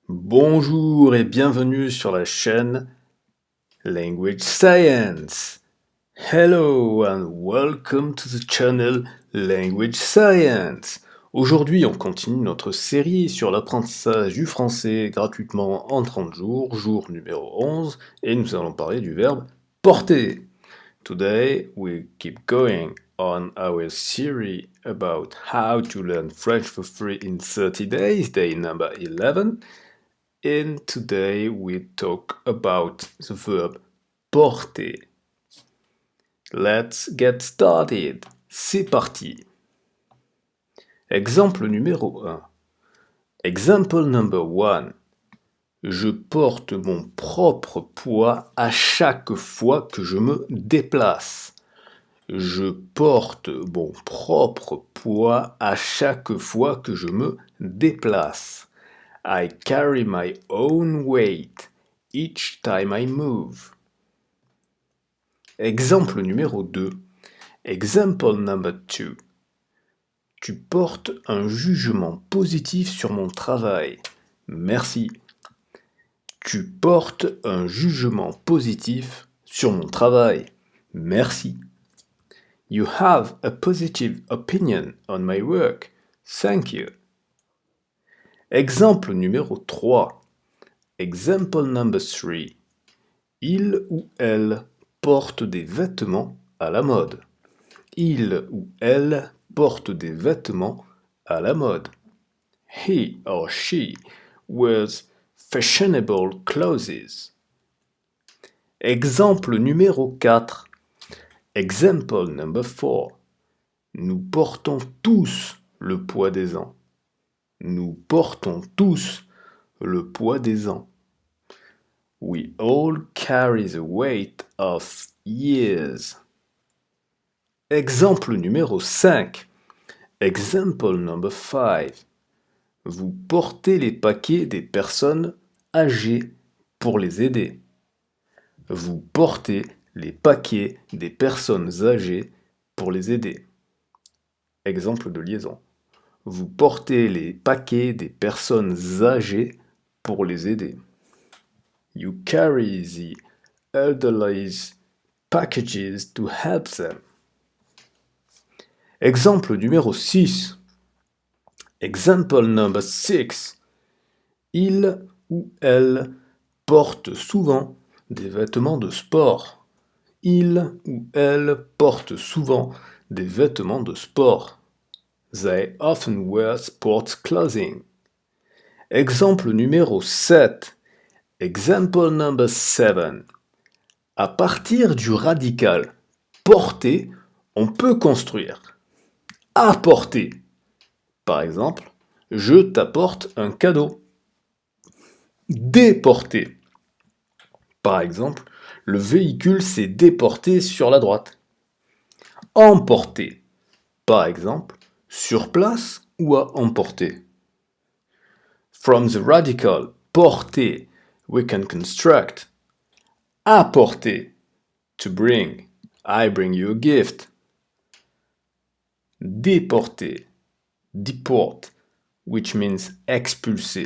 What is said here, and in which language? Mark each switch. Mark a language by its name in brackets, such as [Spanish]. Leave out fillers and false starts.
[French] Bonjour et bienvenue sur la chaîne Language Science. [English] Hello and welcome to the channel Language Science. [French] Aujourd'hui, on continue notre série sur l'apprentissage du français gratuitement en 30 jours, jour numéro 11, et nous allons parler du verbe porter. [English] Today, we keep going on our series about how to learn French for free in 30 days, day number 11. And today we talk about the verb porter. Let's get started. [French] C'est parti. Exemple numéro 1. [English] Example number 1. [French] Je porte mon propre poids à chaque fois que je me déplace. Je porte mon propre poids à chaque fois que je me déplace. [English] I carry my own weight each time I move. [French] Exemple numéro 2. [English] Example number 2. [French] Tu portes un jugement positif sur mon travail. Merci. Tu portes un jugement positif sur mon travail. Merci. [English] You have a positive opinion on my work. Thank you. [French] Exemple numéro 3. [English] Example number 3. [French] Il ou elle porte des vêtements à la mode. Il ou elle porte des vêtements à la mode. [English] He or she wears fashionable clothes. [French] Exemple numéro 4. [English] Example number 4. [French] Nous portons tous le poids des ans. Nous portons tous le poids des ans. [English] We all carry the weight of years. [French] Exemple numéro 5. [English] Example number 5. [French] Vous portez les paquets des personnes âgées pour les aider. Vous portez les paquets des personnes âgées pour les aider. Exemple de liaison. Vous portez les paquets des personnes âgées pour les aider. [English] You carry the elderly's packages to help them. [French] Exemple numéro 6. [English] Example number 6. [French] Il ou elle porte souvent des vêtements de sport. Il ou elle porte souvent des vêtements de sport. [English] They often wear sports clothing. [French] Exemple numéro 7. [English] Example number 7. [French] À partir du radical porter, on peut construire. Apporter. Par exemple, je t'apporte un cadeau. Déporter. Par exemple, le véhicule s'est déporté sur la droite. Emporter. Par exemple, sur place ou à emporter. [English] From the radical porter, we can construct. Apporter. To bring. I bring you a gift. [French] Déporter. [English] Deport, which means expulser.